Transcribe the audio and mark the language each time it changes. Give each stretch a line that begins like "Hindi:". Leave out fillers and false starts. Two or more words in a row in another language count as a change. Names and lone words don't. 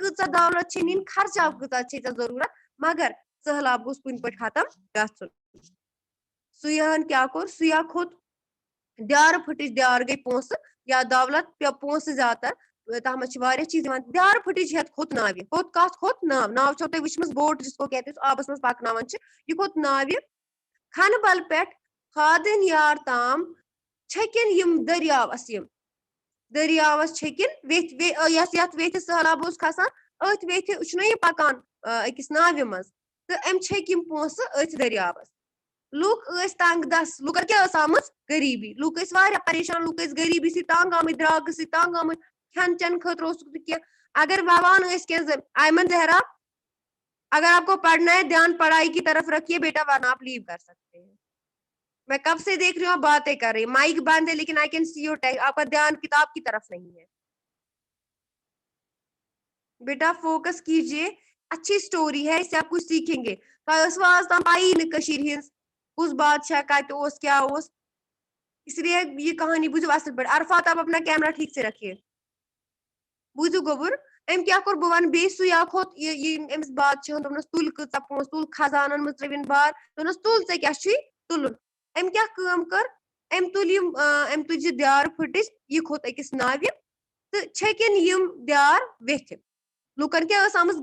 Kashmiri: کۭژاہ دولت چھے نِنۍ خرچاو کۭژاہ چھے ژےٚ ضروٗرت مگر سہلاب گوٚژھ کُنہِ پٲٹھۍ ختم گژھُن سیاحن کیٛاہ کوٚر سیاح کھوٚت دیارٕ پھٕٹِج دیارٕ گٔے پونٛسہٕ یا دولت پیٚو پونٛسہٕ زیادٕ تر تتھ منٛز چھِ واریاہ چیٖز یِوان دیارٕ پھٕٹِج ہٮ۪تھ کھوٚت ناوِ کتھ کھوٚت ناو چھو تۄہہِ وٕچھمٕژ بوٹ
Urdu: جس کو کہتے ہیں
Kashmiri: آبس منٛز پکناوان چھِ یہِ کھوٚت ناوِ کھنہٕ بل پٮ۪ٹھ خادن یار تام چھٔکِن یِم دٔریاوس چھٔکِن ویٚتھِ یتھ ویٚتھِ سہلاب اوس کھسان أتھۍ ویٚتھِ چھُنہ یہِ پکان أکِس ناوِ منٛز تہٕ أمۍ چھٔکۍ یِم پونٛسہٕ أتھۍ دٔریاوس لُکھ ٲسۍ تنگ دس لُکن کیٛاہ ٲس آمٕژ غریٖبی لُکھ ٲسۍ واریاہ پریشان لُکھ ٲسۍ غریٖبی سۭتۍ تنگ آمٕتۍ درٛاگہٕ سۭتۍ تنگ آمٕتۍ کھٮ۪ن چٮ۪ن خٲطرٕ اوسُکھ نہٕ کینٛہہ اگر ووان ٲسۍ کینٛہہ
Urdu: آیمن زہرا اگر آپ کو پڑھنا ہے دھیان پڑھائی کی طرف رکھیے بیٹا ورنہ آپ لیو کر سکتے ہیں میں کب سے دیکھ رہی ہوں آپ باتیں کر رہی مائک بند ہے لیکن
English: I can see your tech
Urdu: آپ کا دھیان کتاب کی طرف نہیں ہے بیٹا فوکس کیجیے اچھی اسٹوری ہے اس سے آپ کچھ سیکھیں گے
Kashmiri: آز تام پائی نہٕ کٔشیٖرِ ہِنٛز کُس بادشاہ کتہِ اوس کیٛاہ اوس
Urdu: اس لیے یہ کہانی
Kashmiri: بوٗزِو اصل پٲٹھۍ عرفات
Urdu: آپ اپنا کیمرا ٹھیک سے رکھیے
Kashmiri: بوٗزِو گوٚبُر أمۍ کیٛاہ کوٚر بہٕ وَنہٕ بیٚیہِ سُیا کھوٚت أمِس بادشاہن دوٚپنس تُل کۭژاہ پونٛسہٕ تُل خزانن منٛز ترٛٲوِنۍ بار دوٚپنس تُل ژےٚ کیٛاہ چھُے تُلُن أمۍ کیٛاہ کٲم کٔر أمۍ تُلۍ یِم أمۍ تُجہِ دیارٕ پھٕٹِج یہِ کھوٚت أکِس ناوِ تہٕ چھٔکِن یِم دیار ویٚتھِ لُکن کیٛاہ ٲس آمٕژ